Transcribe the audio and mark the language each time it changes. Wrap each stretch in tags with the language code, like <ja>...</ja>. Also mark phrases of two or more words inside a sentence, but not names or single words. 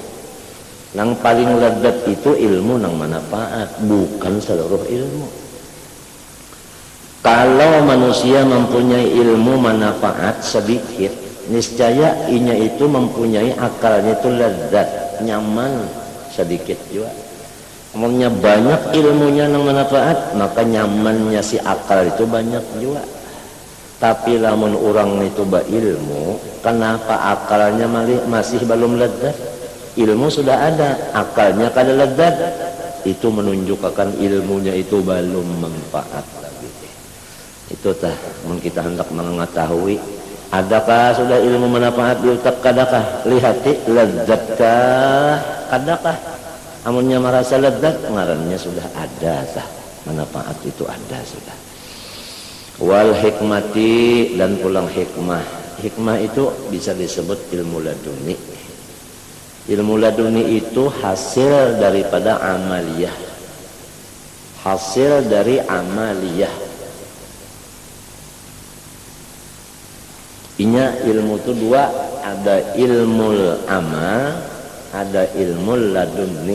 <id>Yang paling lezat itu ilmu nang manfaat, bukan seluruh ilmu. Kalau manusia mempunyai ilmu manfaat sedikit, niscaya inya itu mempunyai akalnya itu lezat, nyaman sedikit juga. Umumnya banyak ilmunya yang manfaat, maka nyamannya si akal itu banyak juga. Tapi lamun orang itu ilmu, kenapa akalnya masih belum lezat? Ilmu sudah ada, akalnya kada lezat. Itu menunjukkan ilmunya itu belum manfaat lagi.</id> <bjn>Itu tah, mun kita hendak mengetahui adakah sudah ilmu manfaat di utak kadakah? Lihati lezatkah kadakah? Amunnya merasa lezat, ngarannya sudah ada tah. Manfaat itu ada sudah.</bjn> <ar>والحكمة,</ar> <bjn>dan pulang hikmah.</bjn> <id>Hikmah itu bisa disebut ilmu laduni. Ilmu laduni itu hasil daripada amaliyah. Hasil dari amaliyah.</id> <bjn>Inya ilmu itu dua, ada ilmu amal, ada ilmu laduni.</bjn>